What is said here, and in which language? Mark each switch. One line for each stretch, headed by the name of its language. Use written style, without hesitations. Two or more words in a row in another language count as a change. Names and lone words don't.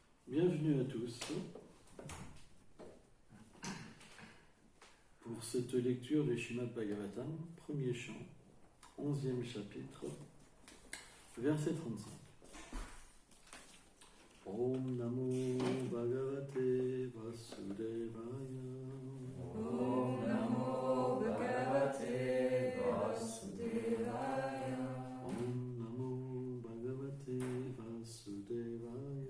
French: Bienvenue à tous pour cette lecture du Srimad Bhagavatam, premier chant, 11e chapitre, verset 35.
Sanskrit: Om Namo Bhagavate Vasudevaya. Om Namo Bhagavate Vasudevaya. Om Namo Bhagavate Vasudevaya.